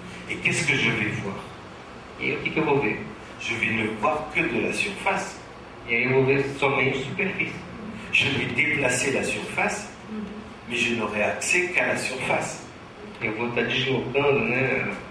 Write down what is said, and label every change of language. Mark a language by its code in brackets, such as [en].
[fr] Et qu'est-ce que je vais voir? [pt] E aí o que eu vou ver? [fr] Je vais ne voir que de la surface. [pt] E aí eu vou ver somente superfície. [fr] Je vais déplacer la surface, mais je n'aurai accès qu'à la surface. [pt] Eu vou estar deslocando, né,